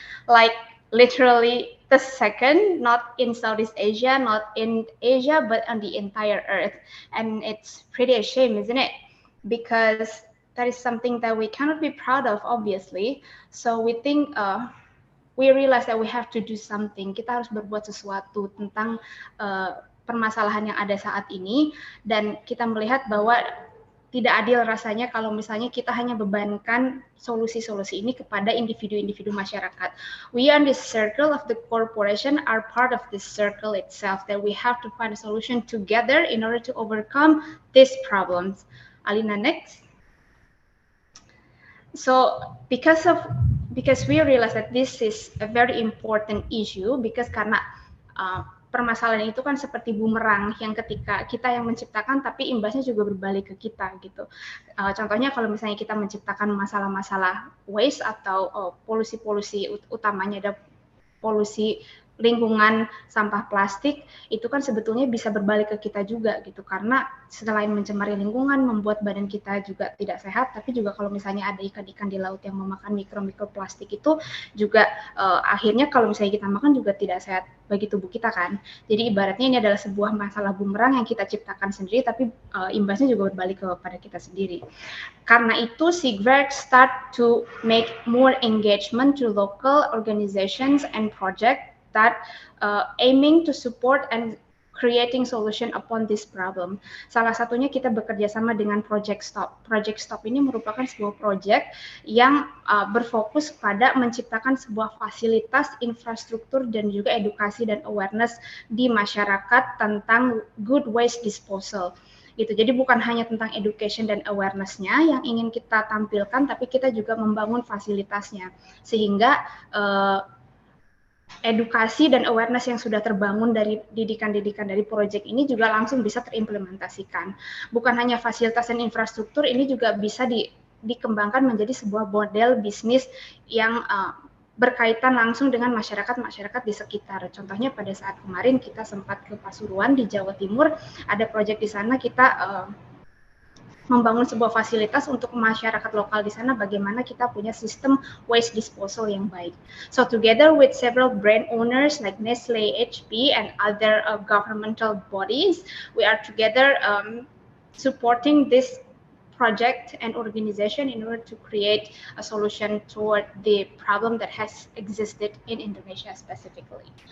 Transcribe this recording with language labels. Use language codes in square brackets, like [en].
[en] Like literally the second, not in Southeast Asia, not in Asia, but on the entire Earth. And it's pretty a shame, isn't it? Because that is something that we cannot be proud of, obviously. So we think we realize that we have to do something. [id] Kita harus berbuat sesuatu tentang permasalahan yang ada saat ini, dan kita melihat bahwa tidak adil rasanya kalau misalnya kita hanya bebankan solusi-solusi ini kepada individu-individu masyarakat. [en] We on this circle of the corporation are part of this circle itself, that we have to find a solution together in order to overcome these problems. Alina, next. So because we realize that this is a very important issue, because [id] karena permasalahan itu kan seperti bumerang yang ketika kita yang menciptakan tapi imbasnya juga berbalik ke kita gitu. Contohnya kalau misalnya kita menciptakan masalah-masalah waste atau polusi-polusi, utamanya ada polusi lingkungan, sampah plastik, itu kan sebetulnya bisa berbalik ke kita juga gitu, karena selain mencemari lingkungan, membuat badan kita juga tidak sehat, tapi juga kalau misalnya ada ikan-ikan di laut yang memakan mikroplastik itu juga akhirnya kalau misalnya kita makan juga tidak sehat bagi tubuh kita kan. Jadi ibaratnya ini adalah sebuah masalah bumerang yang kita ciptakan sendiri, tapi imbasnya juga berbalik kepada kita sendiri. Karena itu [en] Sigwerk start to make more engagement to local organizations and projects that aiming to support and creating solution upon this problem. [id] Salah satunya kita bekerja sama dengan Project Stop. Project Stop ini merupakan sebuah project yang berfokus pada menciptakan sebuah fasilitas, infrastruktur, dan juga edukasi dan awareness di masyarakat tentang good waste disposal. Gitu. Jadi bukan hanya tentang education dan awareness-nya yang ingin kita tampilkan, tapi kita juga membangun fasilitasnya. Sehingga edukasi dan awareness yang sudah terbangun dari didikan-didikan dari proyek ini juga langsung bisa terimplementasikan. Bukan hanya fasilitas dan infrastruktur, ini juga bisa dikembangkan menjadi sebuah model bisnis yang berkaitan langsung dengan masyarakat-masyarakat di sekitar. Contohnya pada saat kemarin kita sempat ke Pasuruan di Jawa Timur, ada proyek di sana kita membangun sebuah fasilitas untuk masyarakat lokal di sana, bagaimana kita punya sistem waste disposal yang baik. [en] So together with several brand owners like Nestle, HP, and other governmental bodies, we are together supporting this project and organization in order to create a solution toward the problem that has existed in Indonesia specifically.